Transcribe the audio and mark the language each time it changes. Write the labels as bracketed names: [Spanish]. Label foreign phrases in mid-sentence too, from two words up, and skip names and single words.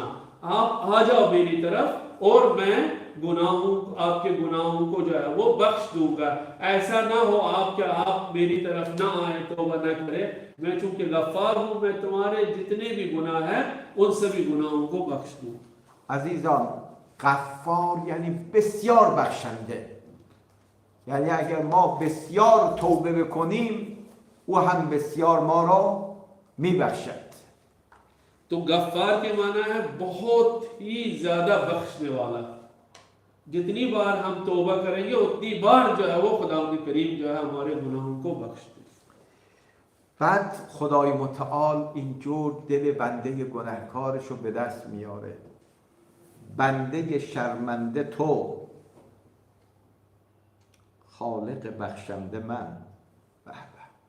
[Hindi] आप आ जाओ मेरी तरफ और मैं गुनाहों आपके गुनाहों को जो है वो बख्श दूंगा। ऐसा ना हो आप मेरी तरफ ना आए तौबा न करे। मैं चूंकि गफ्फार हूँ, मैं तुम्हारे जितने भी गुनाह हैं उन सभी गुनाहों को बख्श दूँ। [Persian] عزیزان غفار یعنی بسیار بخشنده، یعنی اگر ما بسیار توبه بکنیم او هم بسیار ما را میبخشد. [Hindi] तो गफ्फार के माना है बहुत ही ज्यादा बख्शने वाला। जितनी बार हम तौबा करेंगे उतनी बार जो है वो खुदावंद करीम जो है हमारे गुनाहों को बख्श दे। [Persian] بعد خدای متعال اینجور دل بنده گناهکارش رو به دست میاره. بنده شرمنده تو، خالق بخشنده من. به به.